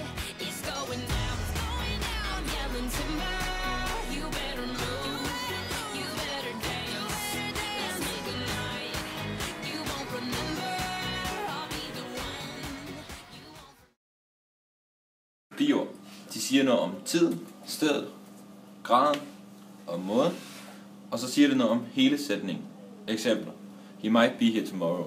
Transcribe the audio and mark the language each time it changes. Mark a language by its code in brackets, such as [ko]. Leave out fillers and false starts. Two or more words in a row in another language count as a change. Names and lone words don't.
[en] It's going down, I'm yelling timber, you better move, you better dance, let's make a night, you won't remember, I'll be the one you won't forget. [da] De ord, de siger noget om tiden, stedet, graden og måden, og så siger det noget om hele sætningen. Eksempler: [en] He might be here tomorrow.